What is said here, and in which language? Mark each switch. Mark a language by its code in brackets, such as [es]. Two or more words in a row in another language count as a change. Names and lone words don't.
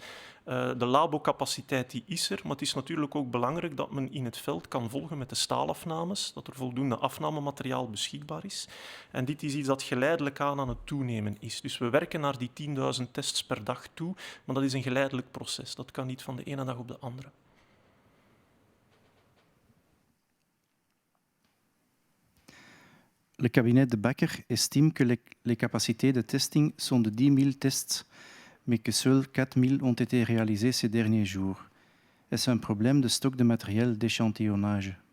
[nl] De labocapaciteit die is er, maar het is natuurlijk ook belangrijk dat men in het veld kan volgen met de staalafnames, dat er voldoende afnamemateriaal beschikbaar is. En dit is iets dat geleidelijk aan het toenemen is. Dus we werken naar die 10.000 tests per dag toe, maar dat is een geleidelijk proces. Dat kan niet van de ene dag op de andere. [fr] Le cabinet De Bakker estime que les capacités de testing sont de 10.000 tests, mais que seuls 4.000 ont été réalisés ces derniers jours. Est-ce un problème de stock de matériel d'échantillonnage?